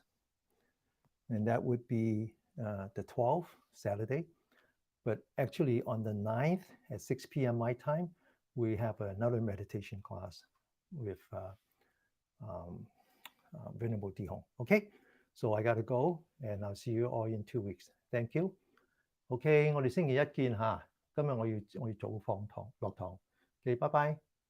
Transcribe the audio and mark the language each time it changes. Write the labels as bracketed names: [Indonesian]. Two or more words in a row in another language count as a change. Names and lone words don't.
[English] And that would be the 12th, Saturday. But actually on the 9th at 6 p.m. my time, we have another meditation class with Venerable Dihong. Okay, so I got to go and I'll see you all in 2 weeks. Thank you. [Cantonese] OK，我哋星期一見嚇。今日我要早放堂落堂。OK，拜拜。